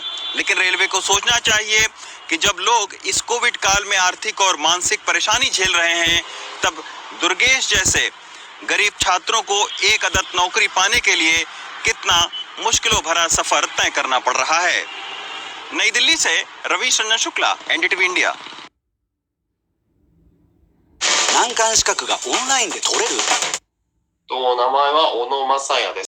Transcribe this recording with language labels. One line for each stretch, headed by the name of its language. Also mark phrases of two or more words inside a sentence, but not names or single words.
Hindi: लेकिन रेलवे को सोचना चाहिए कि जब लोग इस कोविड काल में आर्थिक और मानसिक परेशानी झेल रहे हैं, तब दुर्गेश जैसे गरीब छात्रों को एक अदद नौकरी पाने के लिए कितना मुश्किलों भरा सफर तय करना पड़ रहा है। नई दिल्ली से रवीश रंजन शुक्ला, एनडीटीवी इंडिया।
Japanese: 難関資格がオンラインで取れる。名前は小野正也です。